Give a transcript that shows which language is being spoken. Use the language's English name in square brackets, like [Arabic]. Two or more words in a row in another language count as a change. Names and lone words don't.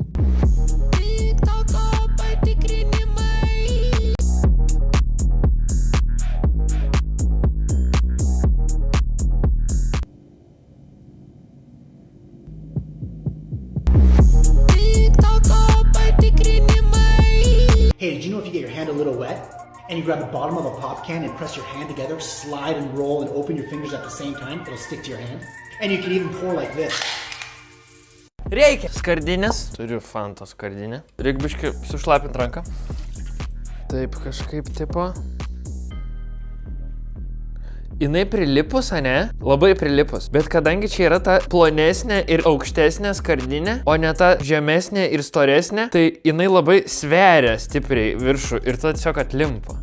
[Lithuanian] TikToko patikrinimai. TikToko patikrinimai. [English] Hey, did you know if you get your hand a little wet and you grab the bottom of a pop can and press your hand together, slide and roll and open your fingers at the same time, it'll stick to your hand? And you can even pour like this. [Lithuanian] Reikia skardinės. Turiu Fanta skardinę. Reikia biškai sušlapint ranką. Taip kažkaip tipo. Jinai prilipus, ane? Labai prilipus. Bet kadangi čia yra ta plonesnė ir aukštesnė skardinė, o ne ta žemesnė ir storesnė, tai jinai labai sveria stipriai viršų ir tada tiesiog atlimpa.